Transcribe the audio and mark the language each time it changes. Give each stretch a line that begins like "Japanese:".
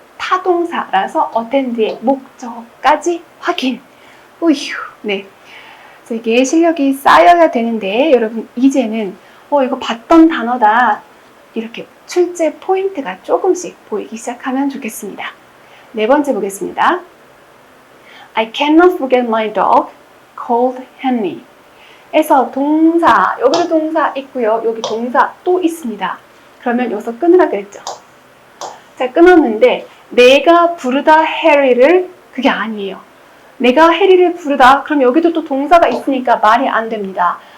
Korean: 타동사라서 attend의 목적까지 확인. 우휴, 네. 그래서 이게 실력이 쌓여야 되는데 여러분 이제는 이거 봤던 단어다 이렇게 출제 포인트가 조금씩 보이기 시작하면 좋겠습니다. 네 번째 보겠습니다.
English: I cannot forget my dog called Henry.
Korean: 에서 동사, 여기도 동사 있고요. 여기 동사 또 있습니다. 그러면 여기서 끊으라 그랬죠. 자, 끊었는데 내가 부르다 해리를 그게 아니에요. 내가 해리를 부르다 그럼 여기도 또 동사가 있으니까 말이 안 됩니다.